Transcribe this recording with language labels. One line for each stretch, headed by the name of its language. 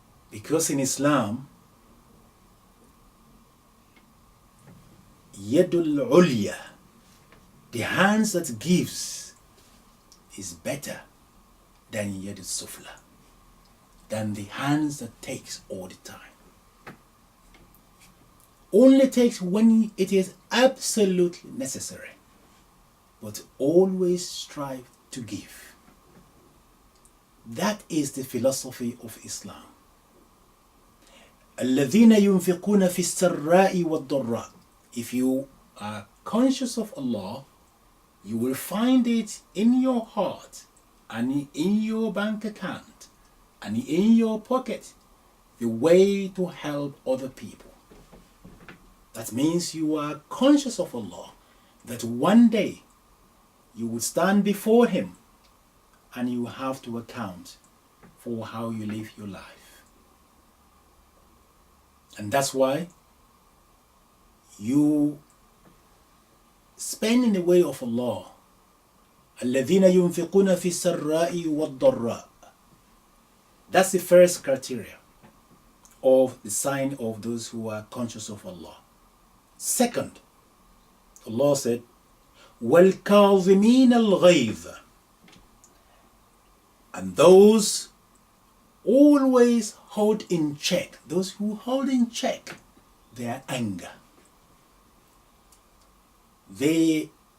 English: Because in Islam, Yadul Ulya, the hands that gives, is better than Yadul Sufla, than the hands that takes all the time. Only takes when it is absolutely necessary, but always strive to give. That is the philosophy of Islam.
Arabic: الذين ينفقون في السراء والضراء.
English: If you are conscious of Allah, you will find it in your heart and in your bank account and in your pocket, the way to help other people. That means you are conscious of Allah, that one day you will stand before Him and you have to account for how you live your life. And that's why you spend in the way of Allah.
Arabic: الذين ينفقون في السراء والضراء.
English: That's the first criteria of the sign of those who are conscious of Allah. Second, Allah said,
Arabic: وَالْكَاظِمِينَ الْغَيْظَ.
English: And those always hold in check, those who hold in check their anger. They